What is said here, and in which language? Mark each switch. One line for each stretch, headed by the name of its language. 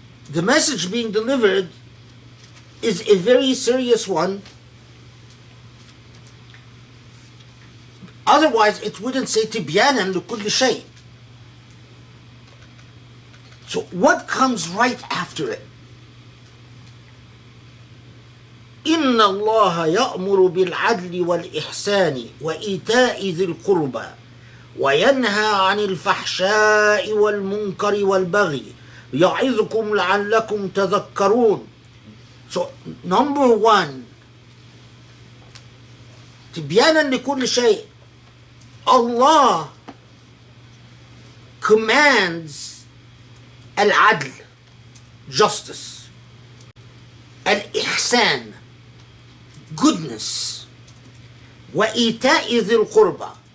English: The message being delivered is a very serious one. Otherwise, it wouldn't say
Arabic: تبيانا لكل شيء.
English: So what comes right after it?
Arabic: إن الله يأمر بالعدل والإحسان وإيتاء ذي القربى وينهى عن الفحشاء والمنكر والبغي يعظكم لعلكم تذكرون.
English: So number one,
Arabic: تبيانا لكل شيء,
English: Allah commands al-adl, justice, al-ihsan, goodness,
Arabic: وإيتاء ذي القربى,